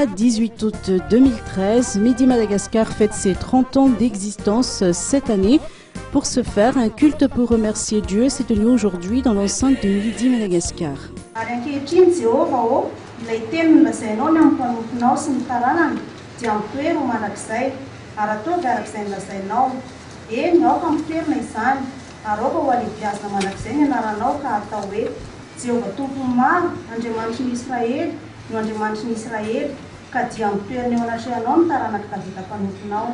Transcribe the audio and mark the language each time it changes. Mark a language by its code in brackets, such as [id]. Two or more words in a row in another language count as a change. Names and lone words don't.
[fr] 18 août 2013, Midi Madagascar fête ses 30 ans d'existence cette année. Pour ce faire, un culte pour remercier Dieu s'est tenu aujourd'hui dans l'enceinte de Midi Madagascar. [mg] Jehovah Tompo-maro, Andriamanitry ny Israely, no Andriamanitry ny Israely, ka dia mitoerana eo anatrehanao ny taranaka tavita mpanomponao.